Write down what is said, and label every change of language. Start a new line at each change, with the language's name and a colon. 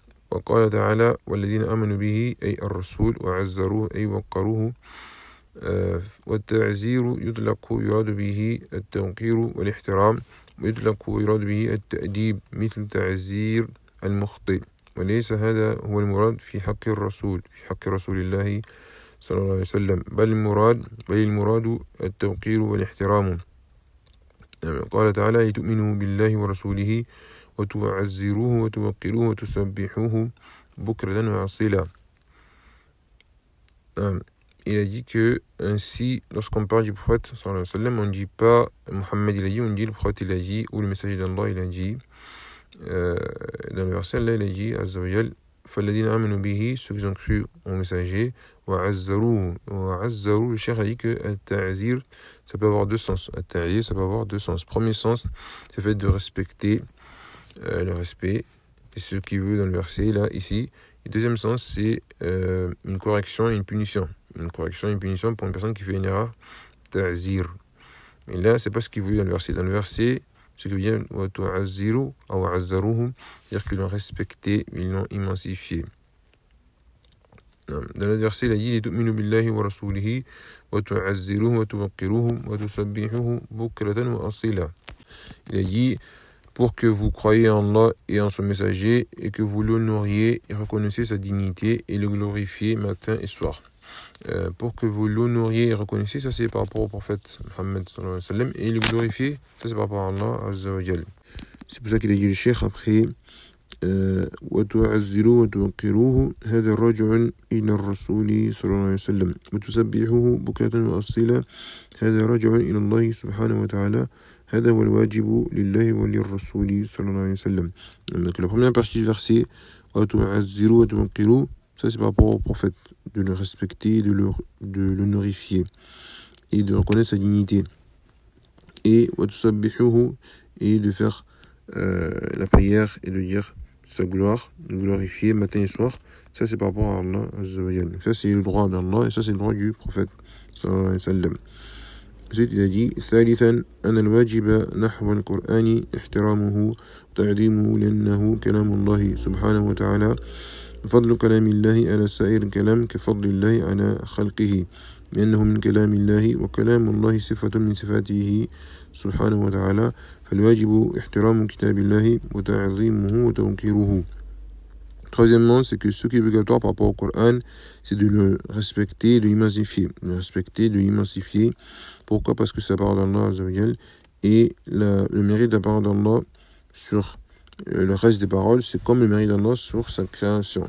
Arabic: وقال تعالى والذين آمنوا به أي الرسول وعزروه أي وقروه والتعزير يطلق يراد به التوقير والاحترام ويطلق يراد به التأديب مثل تعزير المخطئ وليس هذا هو المراد في حق الرسول في حق رسول الله صلى الله عليه وسلم بل المراد التوقير والاحترام. قال تعالى لتؤمنوا بالله ورسوله وتعزروه وتوقروه وتسبحوه بكرة وعصيلة.
French: Il a dit que ainsi, lorsqu'on parle du prophète sallallahu alayhi wa sallam, on ne dit pas Muhammad il a dit, on dit le prophète il a dit, ou le messager d'Allah il a dit. Dans le verset Allah il a dit, Azza wa Jal,
Arabic: فَالَّذِينَ آمَنُوا بِهِ
French: ceux qui ont cru au messager,
Arabic: وَعَزَّرُوهُ وَعَزَّرُوهُ.
French: Le cheikh a dit que التعزير, ça peut avoir deux sens. التعزير, ça peut avoir deux sens. Premier sens, c'est le fait de respecter le respect, et ce qu'il veut dans le verset, là, ici. Et deuxième sens, c'est une correction et une punition. Une correction et une punition pour une personne qui fait une erreur, ta'zir. Mais là, ce n'est pas ce qu'il veut dans le verset. Dans le verset, ce qu'il veut dire,
Arabic: وَتُعَزِّرُوا وَعَزَّرُوهُمْ,
French: c'est-à-dire qu'ils l'ont respecté, ils l'ont immensifié. Dans le verset, il a dit,
Arabic: لِتُؤْمِنُوا بِاللَّهِ وَرَسُولِهِ وَتُعَزِّرُوهُمْ وَتُوَقِّرُوهُمْ وَتُسَبِّحُوهُمْ بُكْرَةً وَأَصِيلًا.
French: Il a dit, pour que vous croyez en Allah et en son messager et que vous l'honoriez et reconnaissez sa dignité et le glorifiez matin et soir. Pour que vous l'honoriez et reconnaissez, ça c'est par rapport au prophète Mohammed sallallahu alayhi wa sallam, et le glorifiez, ça c'est par rapport à Allah azza wa jal. C'est pour ça qu'il a dit le cheikh après
Arabic: « Wa tu'azziru wa tu'aqiruhu hada raj'un ila rasuli sallallahu alayhi wa sallam wa tusabbihuhu bukatan wa asila hada raj'un ila Allah subhanahu wa ta'ala. هذا هو الواجب لله وللرسول صلى الله عليه وسلم.
French: Donc la première partie du verset,
Arabic: وتعزروا وتوقروا,
French: ça c'est par rapport au prophète, de le respecter, de l'honorifier et de reconnaître sa dignité. Et وتسبحوهُ, et de faire la prière et de dire sa gloire, de glorifier matin et soir, ça c'est par rapport à Allah Azza wa Jalla. Ça c'est le droit d'Allah et ça c'est le droit du prophète صلى الله عليه وسلم. Il a dit,
Arabic: ثالثا أن الواجب نحو القرآن احترامه وتعظيمه لأنه كلام الله سبحانه وتعالى فضل كلام الله على سائر الكلام كفضل الله على خلقه لأنه من كلام الله وكلام الله صفة من صفاته سبحانه وتعالى فالواجب احترام كتاب الله وتعظيمه وتوقيره.
French: Troisièmement, c'est que ce qui est obligatoire par rapport au Coran, c'est de le respecter, de l'immensifier. Le respecter, de l'immensifier. Pourquoi ? Parce que c'est la parole d'Allah, Azza wa Jal, Et le mérite de la parole d'Allah sur le reste des paroles, c'est comme le mérite d'Allah sur sa création.